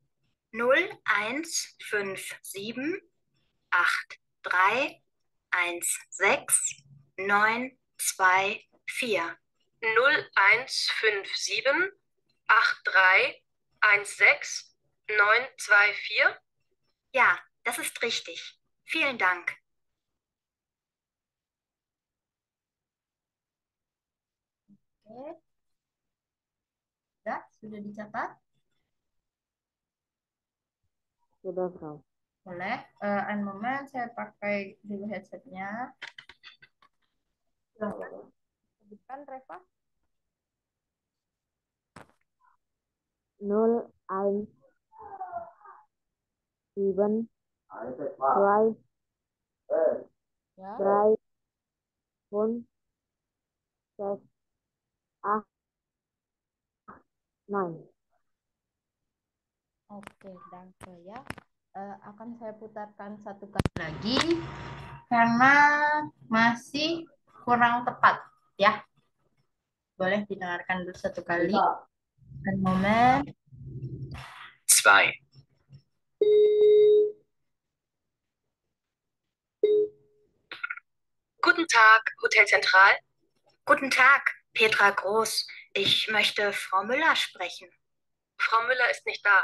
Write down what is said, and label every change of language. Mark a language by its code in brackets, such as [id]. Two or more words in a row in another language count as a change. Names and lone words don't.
[de] 0157831692. 0157831692. Ja, das ist richtig. Vielen Dank. [id] Oke. Sudah dicatat? Sudah kau. Boleh. [en] One moment, [id] saya pakai dulu headsetnya. Silahkan. Sebutkan, Reva. 0172 Ya. 3 5 6 8 9. Oke, danke ya. Akan saya putarkan satu kali lagi karena masih kurang tepat ya. Boleh didengarkan dulu satu kali. [en] One moment. [de] Zwei. Guten Tag, Hotel Zentral. Guten Tag, Petra Groß. Ich möchte Frau Müller sprechen. Frau Müller ist nicht da.